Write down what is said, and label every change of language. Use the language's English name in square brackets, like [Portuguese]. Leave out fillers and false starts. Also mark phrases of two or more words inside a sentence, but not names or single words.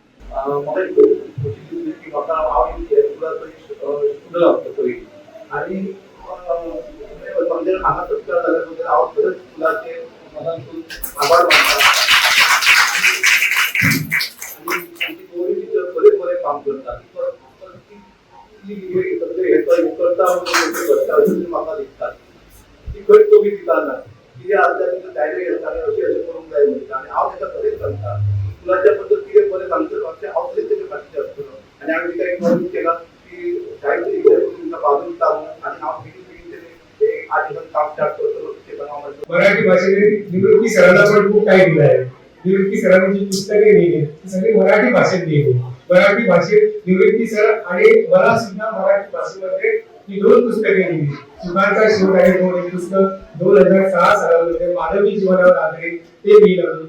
[Marathi] आणि समजेल हा सत्कार झाल्याबद्दल आपण मुलाचे मनातून आभार मानतात आणि गौरी टीचर बरे काम करतात। [Konkani] म्हाका दिसतात ती खंय कमी दिताना कितें आसता तितून डायरेक्ट येता आनी अशें अशें करूंक जाय म्हणटा आनी हांव ताका खरेंच सांगता स्कुलाच्या बद्दल कितें बरें सांगतलो अशें हांव खरेंच तेजे फाटल्यान आसतलो। आनी हांवें तिका एक प्रॉमिस केला की शाळेची तुमच्या बाजून लागून आनी हांव बेगीन एक 8 दिवस काम स्टार्ट करतलो। [Marathi] मराठी भाषेने निवृत्ती सरांना पण खूप काही दिलं आहे। निवृत्ती सरांनी जी पुस्तके लिहिली ती सगळी मराठी भाषेत लिहिली। मराठी भाषेत निवृत्ती सर आणि मला सुद्धा मराठी भाषेमध्ये ही 2 पुस्तके लिहिली। सुकांचा शोध आहे हे पुस्तक 2006 सालामध्ये मानवी जीवनावर आधारित ते लिहिलं।